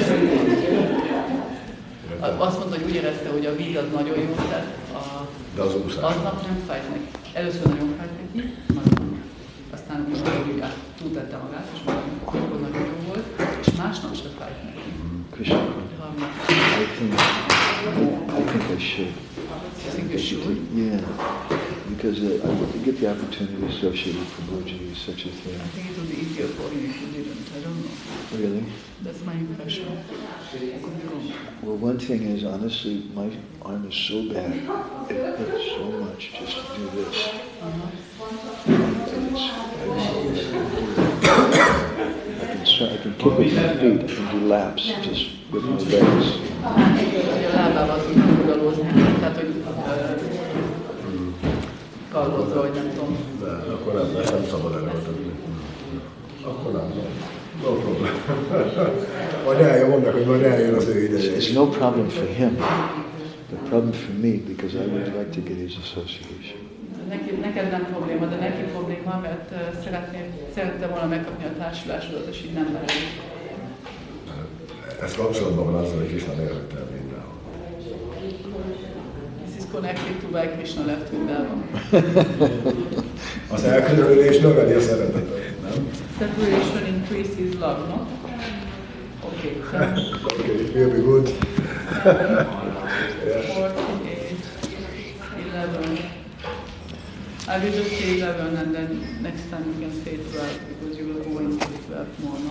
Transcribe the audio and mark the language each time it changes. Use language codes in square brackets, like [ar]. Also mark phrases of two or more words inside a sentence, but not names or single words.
[hu] Azt mondta, hogy úgy érezte, hogy a víz az nagyon jó, tehát De az úszás. aznap nem fájt neki. Először nagyon fájt neki, nagyon. Aztán amikor túltette magát, és akkor nagyon jó volt, és másnap se fájt neki. [en] Krishna, I think I should. I think you should. Yeah, because I would get the opportunity to associate with Kubja, such a thing. I think it would be easier for him if you didn't. I don't know. Really? That's my impression. I could be wrong. Well, one thing is, honestly, my arm is so bad. It hurts so much just to do this. I can kick with my feet, I can do laps just with my legs. [hu] A lábával tudnak oldalózni, tehát hogy kallózva, vagy nem tudom. De akkor nem szabad előadni. Akkor nem. [en] No problem. [hu] Majd eljön, mondják, hogy majd eljön az ő ideje. [en] It's no problem for him. The problem for me, because I would like to get his association. [hu] Neked nem probléma, de neki probléma, mert szerettem volna megkapni a társulásodat, és így nem lehet. Ez kapcsolatban van azzal, hogy Krishna miért el mindenhol. [en] This is connected to why Krishna left Vrindavan. [hu] Az elkülönülés növeli a szeretetet, nem? [en] Separation increases love, no? Okay. Okay, it will be good. 4, 8, 11. I will just say 11 and then next time you can say 12 because you will go into 12 more, no?